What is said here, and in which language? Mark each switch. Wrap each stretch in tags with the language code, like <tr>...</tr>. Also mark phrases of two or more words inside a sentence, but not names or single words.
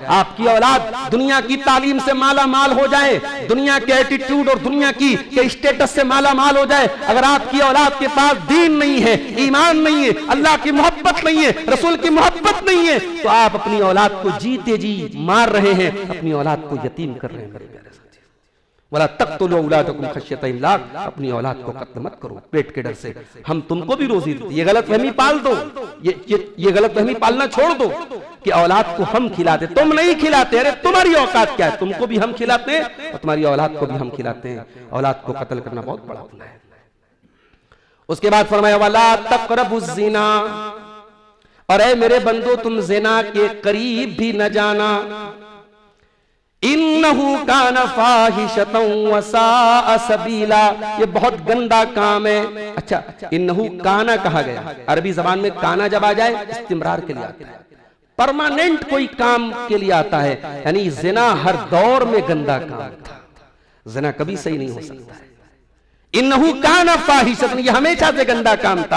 <hi>आपकी औलाद दुनिया की तालीम से माला माल हो जाए, दुनिया के एटीट्यूड और दुनिया के स्टेटस से माला माल हो जाए, अगर आपकी औलाद के पास दीन नहीं है, ईमान नहीं है, अल्लाह की मोहब्बत नहीं है, रसूल की मोहब्बत नहीं है, तो आप अपनी औलाद को तेजी मार रहे हैं, अपनी औलाद को यतीम कर रहे हैं मेरे प्यारे साथी।</hi> <ar>ولا تقتلوا أولادكم خشية إملاق,</ar> <hi>अपनी औलाद को कत्ल मत करो पेट के डर से। हम तुमको भी रोजी देते, ये गलतफहमी पाल दो, ये गलतफहमी पालना छोड़ दो कि औलाद को हम खिलाते, तुम नहीं खिलाते। अरे तुम्हारी औकात क्या है, तुमको भी हम खिलाते हैं और तुम्हारी औलाद को भी हम खिलाते हैं। औलाद को कत्ल करना बहुत बड़ा गुनाह है। उसके बाद फरमाया</hi> <ar>ولا تقربوا الزنا,</ar> <hi>और ऐ मेरे बंदो तुम ज़िना के करीब भी न जाना।</hi> <ar>إنه كان فاحشة وساء سبيلا,</ar> <hi>ये बहुत गंदा काम है। अच्छा,</hi> <ar>إنه كان</ar> <hi>कहा गया, अरबी जबान में काना जब आ जाए इस्तिमरार के लिए आता है, परमानेंट कोई काम के लिए आता है। यानी ज़िना हर दौर में गंदा काम था, ज़िना कभी सही नहीं हो सकता है।</hi> <ar>إنه كان فاحشة,</ar> <hi>ये हमेशा से गंदा काम था।</hi>